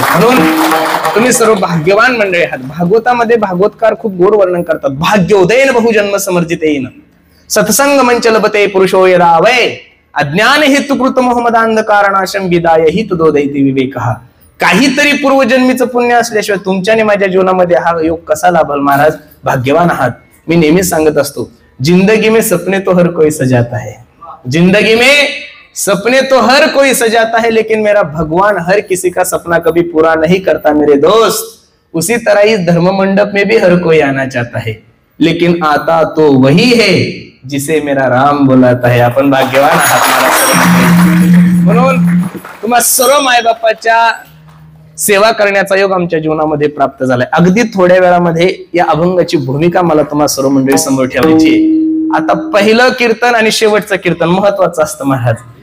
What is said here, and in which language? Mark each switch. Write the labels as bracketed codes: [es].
[mr] म्हणून तुम्ही सर्व भाग्यवान मंडळी आहात. भागवतामध्ये भागवतकार खूप गोड वर्णन करतात. [sa] भाग्योदयन बहुजन्म समर्जितेन सत्संग मंच लभते पुरुषो यदा वै अज्ञान हेतुकृत मोहम्मद अंधकारणाशम विदाय हि तुदोदयती विवेकः. [mr] काहीतरी पूर्वजन्मीचं पुण्य असल्याशिवाय तुमच्याने माझ्या जीवनामध्ये हा योग कसा लाभल. महाराज भाग्यवान आहात. मी नेहमीच सांगत असतो, [hi] जिंदगी में सपने तो हर कोई सजाता है, जिंदगी में सपने तो हर कोई सजाता है लेकिन मेरा भगवान हर किसी का सपना कभी पूरा नहीं करता मेरे दोस्त। उसी तरह इस धर्म मंडप में भी हर कोई आना चाहता है लेकिन आता तो वही है जिसे मेरा राम बोलाता है। [mr] आपण भाग्यवान आहात मला सर्व। म्हणून तुम्हा सर्व मायबापाच्या सेवा करण्याचा योग आमच्या जीवनामध्ये प्राप्त झालाय। अगदी थोड्या वेळामध्ये या अभंगाची भूमिका मला तुम्हा सर्व मंडळी समोर ठेवायची। आता पहिलं कीर्तन आणि शेवटचं कीर्तन महत्वाचं असतं महाराज।